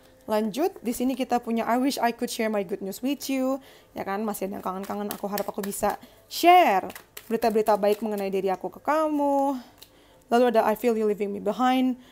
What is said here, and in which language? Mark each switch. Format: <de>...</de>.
<id>Lanjut, di sini kita punya</id> <en>I wish I could share my good news with you.</en> <id>Ya kan, masih ada yang kangen-kangen, aku harap aku bisa share berita-berita baik mengenai diri aku ke kamu. Lalu ada</id> <en>I feel you leaving me behind.</en>